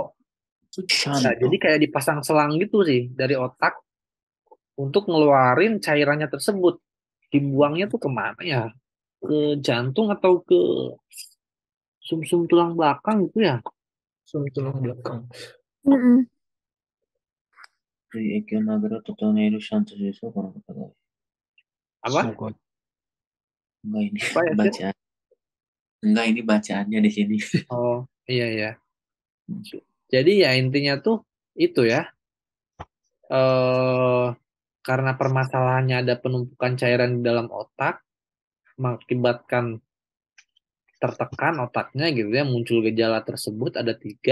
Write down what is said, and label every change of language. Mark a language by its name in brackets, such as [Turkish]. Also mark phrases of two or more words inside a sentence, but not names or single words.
[Indonesian] Nah, jadi kayak dipasang selang gitu sih dari otak untuk ngeluarin cairannya tersebut. Dibuangnya tuh kemana ya? Ke jantung atau ke sumsum tulang belakang gitu ya? tulang belakang. Mm-mm. 影響の油と整えるシャントジュースをこの方が。 Apa? Sugoi. Enggak ini Apa ya, Sid? bacaan. Enggak ini bacaannya di sini. Oh, iya. Jadi ya intinya tuh itu ya. eh karena permasalahannya ada penumpukan cairan di dalam otak, mengakibatkan tertekan otaknya gitu ya, muncul gejala tersebut ada 3.